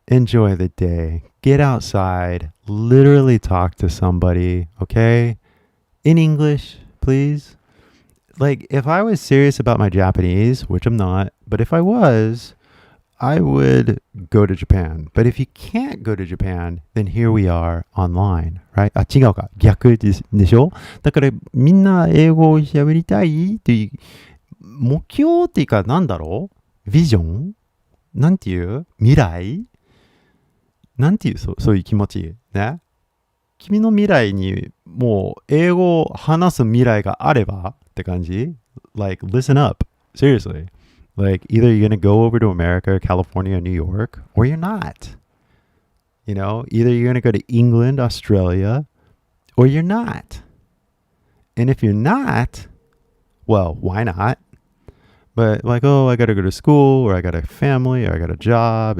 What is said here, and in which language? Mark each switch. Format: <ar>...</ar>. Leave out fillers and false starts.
<en>Enjoy the day. Get outside. Literally talk to somebody, okay? In English, please. Like, if I was serious about my Japanese, which I'm not, but if I was, I would go to Japan. But if you can't go to Japan, then here we are online, right?</en> <ja>あ、違うか。逆でしょ？だからみんな英語を喋りたいという目標っていうかなんだろう？ビジョン？なんていう未来なんていうそういう気持ちね。君の未来にもう英語を話す未来があればって感じ</ja> <en>Like, listen up. Seriously. Like, either you're going to go over to America, California, New York, or you're not. You know, either you're going to go to England, Australia, or you're not. And if you're not, well, why not? But like, oh, I got to go to school, or I got a family, or I got a job.</en>